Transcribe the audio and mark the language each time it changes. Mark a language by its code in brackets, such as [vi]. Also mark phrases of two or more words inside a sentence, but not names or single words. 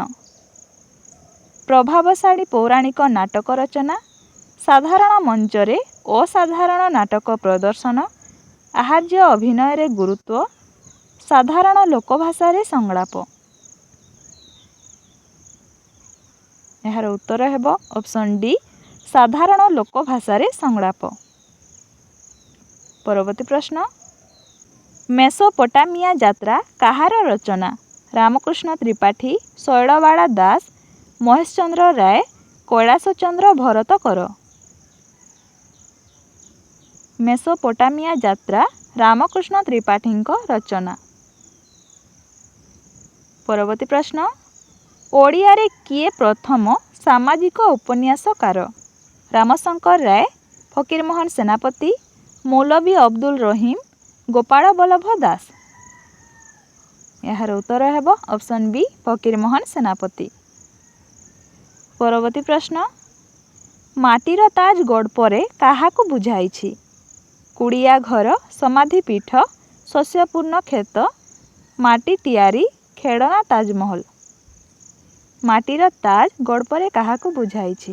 [or] ପ୍ରଭାବଶାଳୀ ପୌରାଣିକ ନାଟକ ରଚନା, ସାଧାରଣ ମଞ୍ଚରେ ଅସାଧାରଣ ନାଟକ ପ୍ରଦର୍ଶନ, ଆହାର୍ଯ୍ୟ ଅଭିନୟ ରେ ଗୁରୁତ୍ୱ, ସାଧାରଣ ଲୋକଭାଷା ରେ ସଂଳାପ। ଯାହାର ଉତ୍ତର ହେବ ଅପ୍ସନ ଡି ସାଧାରଣ ଲୋକଭାଷା ରେ ସଂଳାପ। ପରବର୍ତ୍ତୀ ପ୍ରଶ୍ନ ମେସୋପୋଟାମିଆ ଯାତ୍ରା କାହାର ରଚନା। ରାମକୃଷ୍ଣ ତ୍ରିପାଠୀ, ଶୈଳବାଳା ଦାସ, ମହେଶଚନ୍ଦ୍ର ରାୟ, କୈଳାସଚନ୍ଦ୍ର ଭରତକର। ମେସୋପୋଟାମିଆ ଯାତ୍ରା ରାମକୃଷ୍ଣ ତ୍ରିପାଠୀଙ୍କ ରଚନା। ପରବର୍ତ୍ତୀ ପ୍ରଶ୍ନ ଓଡ଼ିଆ ରେ କିଏ ପ୍ରଥମ ସାମାଜିକ ଉପନ୍ୟାସକାର। ରାମଶଙ୍କର ରାୟ, ଫକୀରମୋହନ ସେନାପତି, ମୌଲବୀ ଅବଦୁଲ ରହିମ, ଗୋପାଳ ବଲ୍ଲଭ ଦାସ। ଯାହାର ଉତ୍ତର ହେବ ଅପ୍ସନ ବି ଫକୀରମୋହନ ସେନାପତି। ପରବର୍ତ୍ତୀ ପ୍ରଶ୍ନ ମାଟିର ତାଜ ଗଡ଼ପରେ କାହାକୁ ବୁଝାଇଛି। କୁଡ଼ିଆ ଘର, ସମାଧି ପୀଠ, ଶସ୍ୟପୂର୍ଣ୍ଣ କ୍ଷେତ, ମାଟି ତିଆରି, ଖେଡ଼ନା ତାଜମହଲ। ମାଟିର ତାଜ ଗଡ଼ପରେ କାହାକୁ ବୁଝାଇଛି।